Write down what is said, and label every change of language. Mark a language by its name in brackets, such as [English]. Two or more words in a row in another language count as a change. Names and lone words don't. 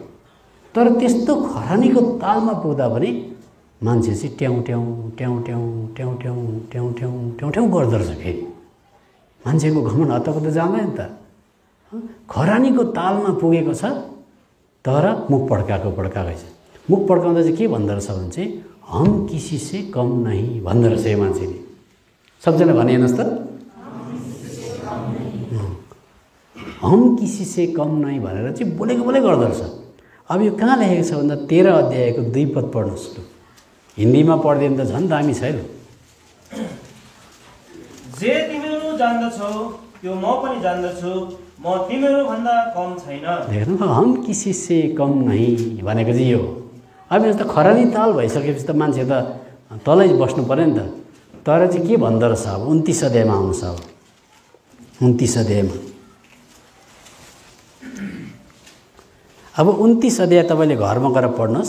[Nepali] तर त्यस्तो खरानीको तालमा पुग्दा पनि मान्छे चाहिँ ट्याउ ट्याउ ट्याउ ट्याउ ट्याउ ट्याउ ट्याउ ट्याउ ट्याउ ट्याउ गर्दो रहेछ। फेरि मान्छेको घमण्ड हतपत जाँदैन त। खरानीको तालमा पुगेको छ तर मुख पड्काएको छ। मुख पड्काउँदा चाहिँ के भन्दो रहेछ भने चाहिँ [Hindi] हम किसी से कम नहीं [Nepali] भन्दो रहेछ यो मान्छेले। सबजना भने हेर्नुहोस् त, [Hindi] हम किसी से कम नहीं [Nepali] भनेर चाहिँ बोलेको गर्दो रहेछ। अब यो कहाँ लेखेको छ भन्दा 13 अध्यायको 2 पद पढ्नुहोस् ल। हिन्दीमा पढ्दियो भने त झन् दामी छ है। जे तिमीहरू जान्दछौ त्यो म पनि जान्दछु, म तिमीहरू भन्दा कम छैन। हेर्नु [Hindi] हम किसी से कम नहीं [Nepali] भनेको चाहिँ यो। अब यस्तो खरानी ताल भइसकेपछि त मान्छे त तलै बस्नु पर्यो नि त। तर चाहिँ के भन्दो रहेछ अब 29 अध्यायमा आउनुहोस्। अब 29 अध्यायमा, अब 29 अध्याय तपाईँले घरमा गएर पढ्नुहोस्।